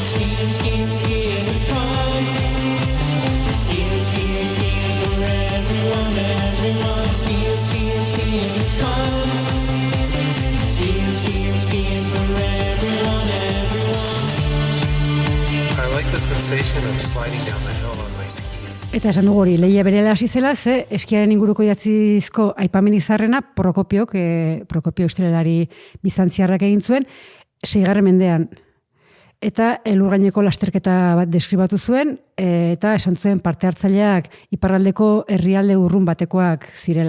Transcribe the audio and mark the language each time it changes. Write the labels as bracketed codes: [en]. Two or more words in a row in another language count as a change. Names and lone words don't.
[en] Skiing, skiing, skiing is fun. Skiing, skiing, skiing for everyone, everyone. Skiing, skiing, skiing is fun. Skiing, skiing, skiing for everyone, everyone. I like the sensation of sliding down the hill on my skis. [eu] Eta esan dugu hori, lehia berela hasi zela, ze eskiaren inguruko idatzizko aipamen izarrena Prokopio historialari bizantziarrak egin zuen, 6. mendean. Eta elurgaineko lasterketa bat deskribatu zuen, eta esan zuen parte hartzaileak iparraldeko herrialde urrun batekoak zirela.